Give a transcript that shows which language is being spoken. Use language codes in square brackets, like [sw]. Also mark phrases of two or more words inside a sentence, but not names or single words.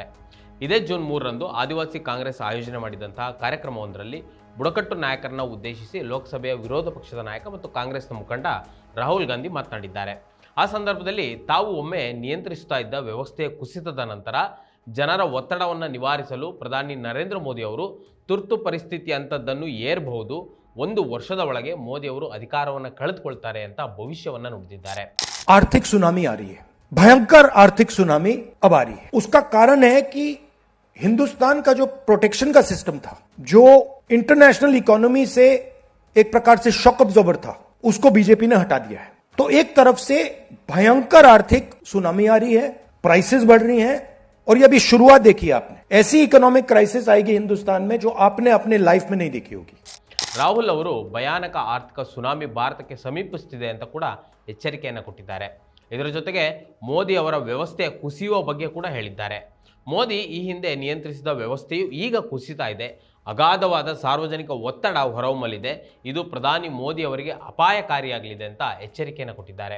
[kn] ಇದೇ ಜೂನ್ 3ರಂದು ಆದಿವಾಸಿ ಕಾಂಗ್ರೆಸ್ ಆಯೋಜನೆ ಮಾಡಿದಂತಹ ಕಾರ್ಯಕ್ರಮವೊಂದರಲ್ಲಿ ಬುಡಕಟ್ಟು ನಾಯಕರನ್ನು ಉದ್ದೇಶಿಸಿ ಲೋಕಸಭೆಯ ವಿರೋಧ ಪಕ್ಷದ ನಾಯಕ ಮತ್ತು ಕಾಂಗ್ರೆಸ್ನ ಮುಖಂಡ ರಾಹುಲ್ ಗಾಂಧಿ ಮಾತನಾಡಿದ್ದಾರೆ. ಆ ಸಂದರ್ಭದಲ್ಲಿ ತಾವು ಒಮ್ಮೆ ನಿಯಂತ್ರಿಸುತ್ತಾ ಇದ್ದ ವ್ಯವಸ್ಥೆಯ ಕುಸಿತದ ನಂತರ ಜನರ ಒತ್ತಡವನ್ನು ನಿವಾರಿಸಲು ಪ್ರಧಾನಿ ನರೇಂದ್ರ ಮೋದಿ ಅವರು ತುರ್ತು ಪರಿಸ್ಥಿತಿ ಅಂತದ್ದನ್ನು ಏರಬಹುದು, 1 ವರ್ಷದ ಒಳಗೆ ಮೋದಿ ಅವರು ಅಧಿಕಾರವನ್ನು ಕಳೆದುಕೊಳ್ತಾರೆ ಅಂತ ಭವಿಷ್ಯವನ್ನು ನುಡಿದಿದ್ದಾರೆ. [hi] आर्थिक सुनामी आ रही है, भयंकर आर्थिक सुनामी अब आ रही है. उसका कारण है कि हिंदुस्तान का जो प्रोटेक्शन का सिस्टम था, जो [en] international economy [hi] से एक प्रकार से [en] shock absorber [hi] था, उसको बीजेपी ने हटा दिया है. तो एक तरफ से भयंकर आर्थिक सुनामी आ रही है, प्राइसेस बढ़ रही हैं, और ये अभी शुरुआत देखी आपने. ऐसी [en] economic crisis [hi] आएगी हिंदुस्तान में जो आपने अपने लाइफ में नहीं देखी होगी. [kn] ರಾಹುಲ್ ಅವರು ಭಯಾನಕ ಆರ್ಥಿಕ ಸುನಾಮಿ ಭಾರತಕ್ಕೆ ಸಮೀಪಿಸುತ್ತಿದೆ ಅಂತ ಕೂಡ ಎಚ್ಚರಿಕೆಯನ್ನು ಕೊಟ್ಟಿದ್ದಾರೆ. ಇದರ ಜೊತೆಗೆ ಮೋದಿ ಅವರ ವ್ಯವಸ್ಥೆಯ ಕುಸಿಯುವ ಬಗ್ಗೆ ಕೂಡ ಹೇಳಿದ್ದಾರೆ. ಮೋದಿ ಈ ಹಿಂದೆ ನಿಯಂತ್ರಿಸಿದ ವ್ಯವಸ್ಥೆಯು ಈಗ ಕುಸಿತಾ ಇದೆ, ಅಗಾಧವಾದ ಸಾರ್ವಜನಿಕ ಒತ್ತಡ ಹೊರಹೊಮ್ಮಲಿದೆ, ಇದು ಪ್ರಧಾನಿ ಮೋದಿ ಅವರಿಗೆ ಅಪಾಯಕಾರಿಯಾಗಲಿದೆ ಅಂತ ಎಚ್ಚರಿಕೆಯನ್ನು ಕೊಟ್ಟಿದ್ದಾರೆ.